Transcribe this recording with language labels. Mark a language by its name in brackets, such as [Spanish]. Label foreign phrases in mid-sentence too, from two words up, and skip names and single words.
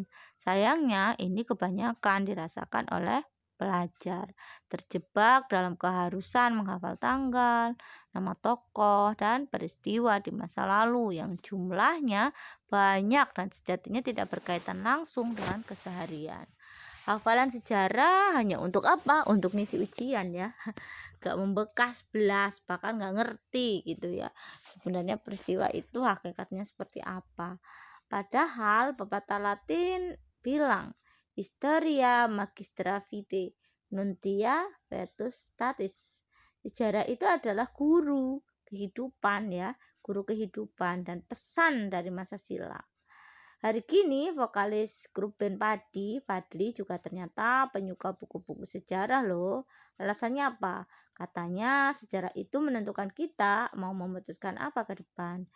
[Indonesian] Sayangnya ini kebanyakan dirasakan oleh pelajar, terjebak dalam keharusan menghafal tanggal, nama tokoh, dan peristiwa di masa lalu yang jumlahnya banyak dan sejatinya tidak berkaitan langsung dengan keseharian. Hafalan sejarah hanya untuk apa? Untuk ngisi ujian ya. Gak membekas belas, bahkan gak ngerti gitu ya sebenarnya peristiwa itu hakikatnya seperti apa. Padahal pepatah Latin bilang [Latin] historia magistra vitae nuntia virtus statis. [Indonesian] Sejarah itu adalah guru kehidupan ya, guru kehidupan dan pesan dari masa silam. Hari kini vokalis grup band Padi, Fadli juga ternyata penyuka buku-buku sejarah loh. Alasannya apa? Katanya sejarah itu menentukan kita mau memutuskan apa ke depan.